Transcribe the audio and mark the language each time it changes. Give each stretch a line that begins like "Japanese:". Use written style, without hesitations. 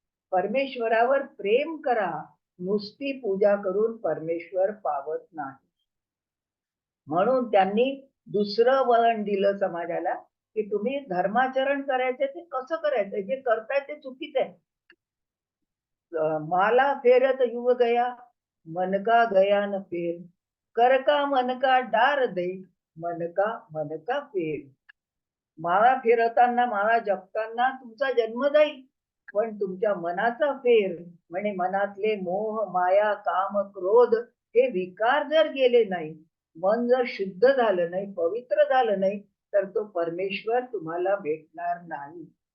Marathi: परमेश्वरावर प्रेम करा. नुसती पूजा करून परमेश्वर पावत नाही. म्हणून त्यांनी दुसरं वळण दिलं समाजाला की तुम्ही धर्माचरण करायचं ते कसं करायचं, जे करताय ते चुकीचं आहे.
Hindi: माला फेरत युव गया, मनका गया न फेर, कर का मन का डार दे, मन का फेर.
Marathi: माळा फिरवताना, माळा जपताना तुमचा जन्म जाईल, पण तुमच्या मनाचा फेर म्हणजे मनातले मोह, माया, काम, क्रोध हे विकार जर गेले नाही, मन जर शुद्ध झालं नाही, पवित्र झालं नाही, तर तो परमेश्वर तुम्हाला भेटणार नाही.